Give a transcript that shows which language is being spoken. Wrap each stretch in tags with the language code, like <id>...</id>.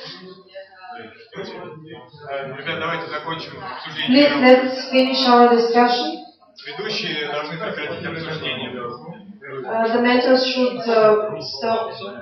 <ru>Ребят, давайте закончим обсуждение.</ru> <en>Please let's finish our discussion.</en> <ru>Ведущие должны прекратить обсуждение.</ru> <en>The mentors should stop</en>